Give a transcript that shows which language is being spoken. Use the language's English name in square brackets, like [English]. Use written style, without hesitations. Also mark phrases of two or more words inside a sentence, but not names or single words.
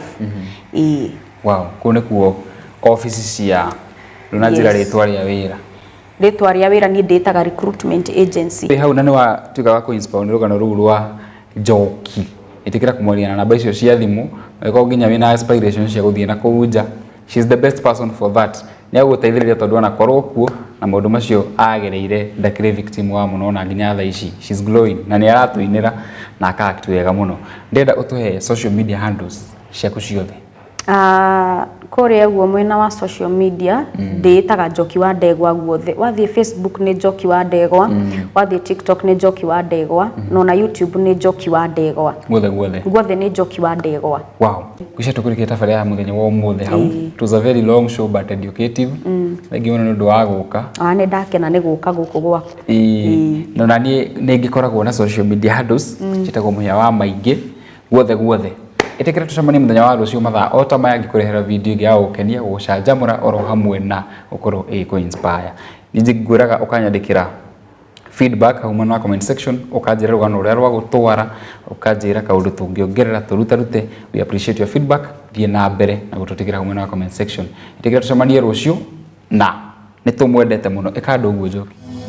[Kikuyu] wow kune kuo office cia runajira ritwa ria wira ritwa ria wira ni ndetaga recruitment agency hau nani wa tuka wa inspire ni rugano ruru rwa Njoki itikira kumworia na namba icio cia thimu iko nginya wina aspirations cia guthie na kuja [English] she's the best person for that [Kikuyu] nĩ agũteithĩrĩria tondũ ona korwo kuo na maũndũ macio agereire ndakĩrĩ victim wa mũno na nginya thaa ici [English] she's glowing [Kikuyu] na nĩ aratũinĩra na aka-act wega mũno. Ndĩrenda ũtũhe [English] social media handles [Kikuyu] ciaku ciothe. Kũrĩa guo mwena wa [English] social media [Kikuyu] ndĩĩtaga Njoki wa Ndegwa guothe. Wathiĩ Facebook nĩ Njoki wa Ndegwa, wathiĩ TikTok nĩ Njoki wa Ndegwa, no na YouTube nĩ Njoki wa Ndegwa. Guothe nĩ Njoki wa Ndegwa. Wow. Kwisha tũkũrĩkia tabarĩra ya mũthenya wa ũmũthĩ hau. [English] It was a very long show but educative. [Kikuyu] Thengi mũno nĩ ũndũ wa gũka. Nĩ ndakena nĩ gũka gũkũ gwaku. No na niĩ nĩ ngĩkoragwo na [English] social media handles [Kikuyu] njĩtagwo Mũhĩa wa Maingĩ guothe. Ĩtĩkĩra tũcemanie mũthenya wa rũciũ mathaa o ta maya ngĩkũrehera video ĩngĩ ya gũkenia gũcanjamũra oro hamwe na gũkorwo ĩkũ-inspire. Ningĩ ngwĩraga ũkanyandĩkĩra feedback hau mwena wa [English] comment section, [Kikuyu] ũkanjĩra rũgano rũrĩa rwa gũtwara, ũkanjĩra kaũndũ tũngĩongerera tũrutarute. [English] We appreciate your feedback. [Kikuyu] Thiĩ na mbere na gũtũtigĩra hau mwena wa [English] comment section. [Kikuyu] Ĩtĩkĩra tũcemanie rũciũ na nĩ tũmwendete mũno. Ĩka ũndũ ũguo Njoki.